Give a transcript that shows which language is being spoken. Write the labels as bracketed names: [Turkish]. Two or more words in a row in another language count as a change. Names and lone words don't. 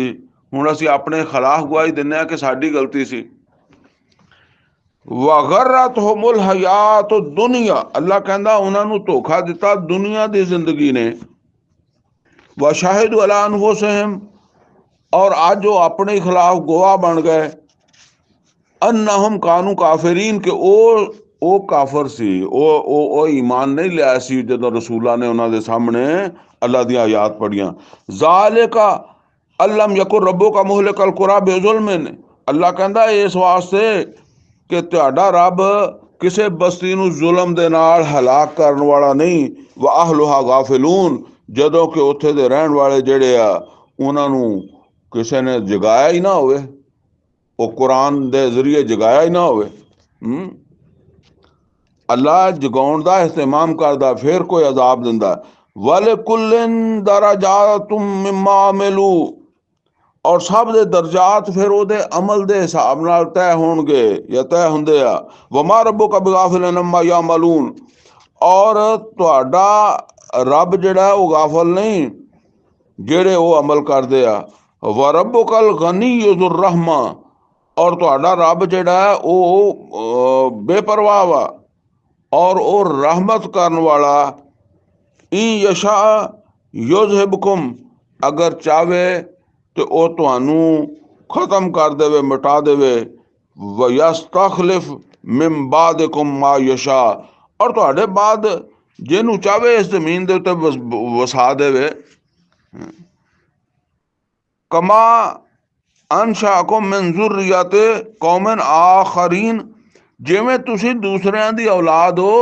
[Punjabi] ਹੁਣ ਅਸੀਂ ਆਪਣੇ ਖਿਲਾਫ ਗਵਾਹੀ ਦਿੰਦੇ ਹਾਂ ਕਿ ਸਾਡੀ ਗਲਤੀ ਸੀ। [Arabic] وغرتهم الحياة الدنيا, [Punjabi] ਅੱਲਾ ਕਹਿੰਦਾ ਉਹਨਾਂ ਨੂੰ ਧੋਖਾ ਦਿੱਤਾ ਦੁਨੀਆ ਦੀ ਜ਼ਿੰਦਗੀ ਨੇ। [Arabic] وشهدوا على أنفسهم, [Punjabi] ਔਰ ਅੱਜ ਉਹ ਆਪਣੇ ਖਿਲਾਫ ਗਵਾਹ ਬਣ ਗਏ, [Arabic] أنهم كانوا كافرين, [Punjabi] कि ਉਹ ਕਾਫਰ ਸੀ, ਉਹ ਈਮਾਨ ਨਹੀਂ ਲਿਆ ਸੀ ਜਦੋਂ ਰਸੂਲਾਂ ਨੇ ਉਹਨਾਂ ਦੇ ਸਾਹਮਣੇ ਅੱਲਾ ਦੀਆਂ ਆਯਾਤ ਪੜ੍ਹੀਆਂ। [Arabic] ذلك ألم يكن ربك مهلك القرى بظلم, [Punjabi] ਅੱਲਾ ਕਹਿੰਦਾ ਇਸ ਵਾਸਤੇ ਕਿ ਤੁਹਾਡਾ ਰੱਬ ਕਿਸੇ ਬਸਤੀ ਨੂੰ ਜ਼ੁਲਮ ਦੇ ਨਾਲ ਹਲਾਕ ਕਰਨ ਵਾਲਾ ਨਹੀਂ। [Arabic] وأهلها غافلون, [Punjabi] ਜਦੋਂ ਕਿ ਉੱਥੇ ਦੇ ਰਹਿਣ ਵਾਲੇ ਜਿਹੜੇ ਆ ਉਹਨਾਂ ਨੂੰ ਕਿਸੇ ਨੇ ਜਗਾਇਆ ਹੀ ਨਾ ਹੋਵੇ, ਉਹ ਕੁਰਾਨ ਦੇ ਜ਼ਰੀਏ ਜਗਾਇਆ ਹੀ ਨਾ ਹੋਵੇ। ਅੱਲਾ ਜਗਾਉਣ ਦਾ ਇਹਤਮਾਮ ਕਰਦਾ, ਫਿਰ ਕੋਈ ਅਜ਼ਾਬ ਦਿੰਦਾ। [Arabic] ولكل درجات مما عملوا, [Punjabi] ਔਰ ਸਭ ਦੇ ਦਰਜਾਤ ਫਿਰ ਉਹਦੇ ਅਮਲ ਦੇ ਹਿਸਾਬ ਨਾਲ ਤੈਅ ਹੋਣਗੇ ਜਾਂ ਤੈਅ ਹੁੰਦੇ ਆ। [Arabic] وما ربك بغافل عما يعملون, [Punjabi] ਔਰ ਤੁਹਾਡਾ ਰੱਬ ਜਿਹੜਾ ਉਹ ਗਾਫਲ ਨਹੀਂ ਜਿਹੜੇ ਉਹ ਅਮਲ ਕਰਦੇ ਆ। [Arabic] وربك الغني ذو الرحمة, [Punjabi] ਔਰ ਤੁਹਾਡਾ ਰੱਬ ਜਿਹੜਾ ਉਹ ਬੇਪਰਵਾਹ ਵਾ ਔਰ ਉਹ ਰਹਿਮਤ ਕਰਨ ਵਾਲਾ। [Arabic] إن يشأ يذهبكم, [Punjabi] ਅਗਰ ਚਾਵੇ ਤੇ ਉਹ ਤੁਹਾਨੂੰ ਖਤਮ ਕਰ ਦੇਵੇ, ਮਿਟਾ ਦੇਵੇ। [Arabic] ويستخلف من بعدكم ما يشاء, [Punjabi] ਔਰ ਤੁਹਾਡੇ ਬਾਅਦ ਜਿਹਨੂੰ ਚਾਵੇ ਇਸ ਜ਼ਮੀਨ ਦੇ ਉੱਤੇ ਵਸਾ ਦੇਵੇ। [Arabic] كما أنشأكم من ذرية قوم آخرين, [Punjabi] ਜਿਵੇਂ ਤੁਸੀਂ ਦੂਸਰਿਆਂ ਦੀ ਔਲਾਦ ਹੋ।